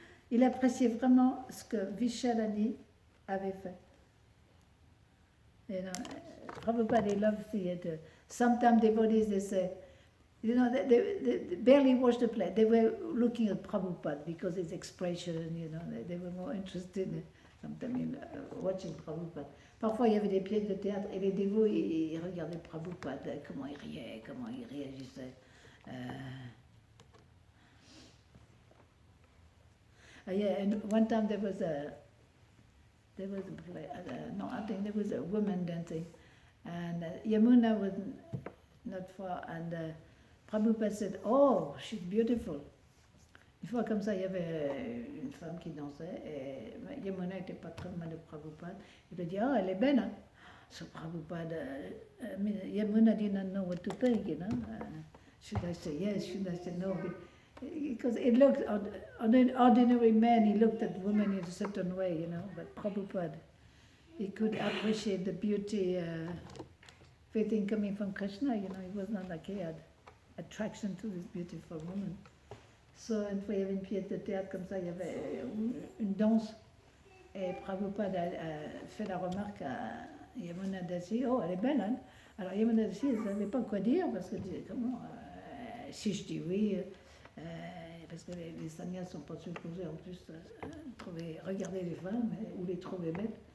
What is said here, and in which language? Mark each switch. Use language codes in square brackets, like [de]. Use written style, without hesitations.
[fr] Il appréciait vraiment ce que Vishalani avait fait. [en] You know, Prabhupada loves theatre. Sometimes devotees, they say, you know, they barely watched the play. They were looking at Prabhupada because his expression, you know, they were more interested sometimes in watching Prabhupada. [fr] Parfois, il y avait des pièces de théâtre et les dévots, ils regardaient Prabhupada, comment il riait, comment il réagissait. [en] Yeah, and one time there was a play, no, I think there was a woman dancing, and Yamuna was not far, and Prabhupada said, "Oh, she's beautiful." [fr] Une fois comme ça, il y avait une femme qui dansait, et Yamuna n'était pas très loin de Prabhupada. Il a dit, "Oh, elle est belle, hein?" [en] So Prabhupada, Yamuna didn't know what to think, you know. Should I say yes? Should I say no? Because it looked, on an ordinary man, he looked at women in a certain way, you know, but Prabhupada, he could appreciate the beauty, everything coming from Krishna, you know, he was not like he had attraction to this beautiful woman. [fr] So, une fois, il y avait une pièce de théâtre comme ça, il y avait une danse, et Prabhupada a fait la remarque à Yamuna Dasi, oh, elle est belle, hein? Alors Yamuna Dasi, elle ne savait pas quoi dire, parce qu'elle disait, comment, si je dis oui, parce que les sannyas ne sont pas supposés en plus regarder les femmes ou les trouver belles.